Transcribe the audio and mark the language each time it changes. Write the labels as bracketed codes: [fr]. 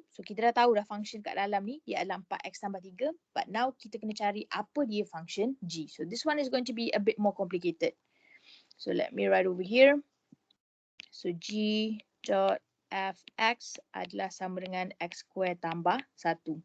[ms] So kita dah tahu dah function kat dalam ni dia adalah 4x tambah 3. [en] But now [ms] kita kena cari apa dia function g. [en] So this one is going to be a bit more complicated. So let me write over here. [ms] So g dot fx adalah sama dengan x square tambah 1.